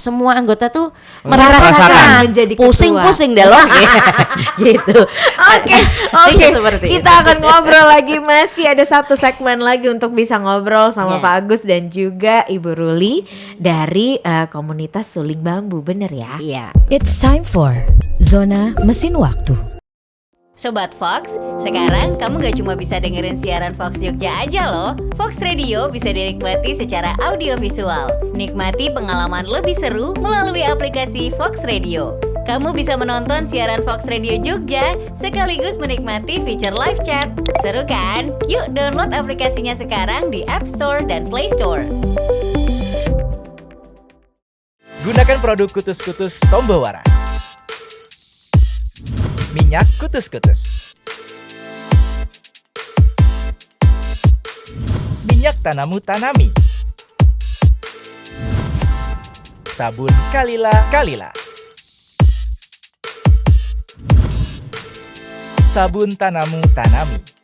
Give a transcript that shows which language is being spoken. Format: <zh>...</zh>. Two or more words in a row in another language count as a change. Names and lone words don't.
<id>Semua anggota tuh merasakan menjadi ketua. Pusing-pusing deh loh gitu. Oke. Seperti Kita akan ngobrol lagi, masih ada satu segmen lagi untuk bisa ngobrol sama Pak Agus dan juga Ibu Ruli dari komunitas Suling Bambu, bener ya? Iya.</id> <en>It's time for Zona Mesin Waktu.</en> <id>Sobat Fox, sekarang kamu gak cuma bisa dengerin siaran Fox Jogja aja loh. Fox Radio bisa dinikmati secara audiovisual. Nikmati pengalaman lebih seru melalui aplikasi Fox Radio. Kamu bisa menonton siaran Fox Radio Jogja sekaligus menikmati fitur</id> <en>live chat.</en> <id>Seru kan? Yuk download aplikasinya sekarang di App Store dan Play Store. Gunakan produk Kutus-Kutus Tombo Waras. Minyak Kutus-Kutus. Minyak Tanamu Tanami. Sabun Kalila. Sabun Tanamu Tanami.</id>